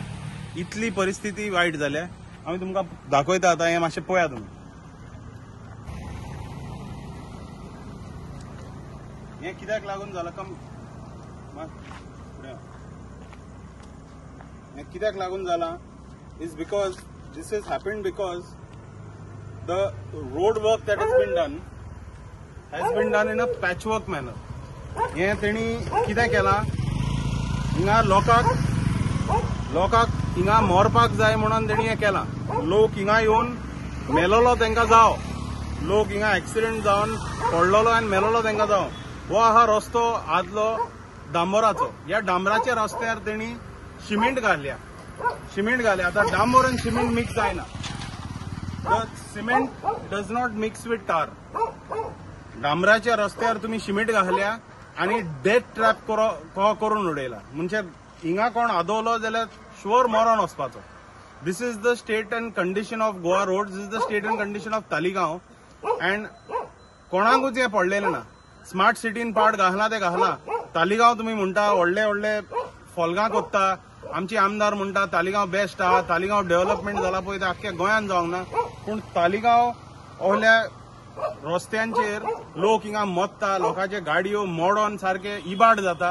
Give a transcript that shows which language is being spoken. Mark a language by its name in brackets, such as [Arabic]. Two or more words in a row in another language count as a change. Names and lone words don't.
[Konkani] इतली परिस्थिती वायट जाल्या. आमी तुमकां दाखयता. आतां हें मातशें पळया तुमी. हें कित्याक लागून जालां हें कित्याक लागून जालां [English] is because this is happened because the road work that has been done in a patchwork manner. [Konkani] हे तेणी कितें केलां, हिंगा लोकांक हिंगा मरपाक जाय म्हणून तेणी हें केलां. लोक हिंगा येवन मेलोलो तांकां जाव, लोक हिंगा एक्सिडेंट जावन पडलोलो आनी मेलोलो तांकां जाव. हो आहा रस्तो आदलो डांबराचो. ह्या डांबराच्या रस्त्यार तेणी सिमेंट घातल्या. आतां डांबर आनी सिमेंट मिक्स जायना. [English] the cement does not mix with tar. [Konkani] डांबराच्या रस्त्यार तुम्ही सिमेंट घातल्या आणि [English] death trap [Konkani] करून उडयला. म्हणजे हिंगा कोण आदवलो जाल्यार शुअर मरण वचपाचो. [English] this is the state and condition of Goa road. this is the state and condition of Taligao. [Konkani] अँड कोणाकूच हें पडलेलें ना. स्मार्ट सिटीन पार्ट घालना ते घालना. तालिगांव तुम्ही म्हणटा व्हडले व्हडले फॉल्गां कोत्ता. आमची आमदार म्हणटा तालिगांव बेस्ट आहा, तालिगांव डेव्हलपमेंट जाला पळय ते आख्ख्या गोंयान जावंक ना. पूण तालिगांव ohल्या रस्त्यांचेर लोक हिंगा मरता, लोकांचे गाडयो मोडोन सारखे इबाड जाता.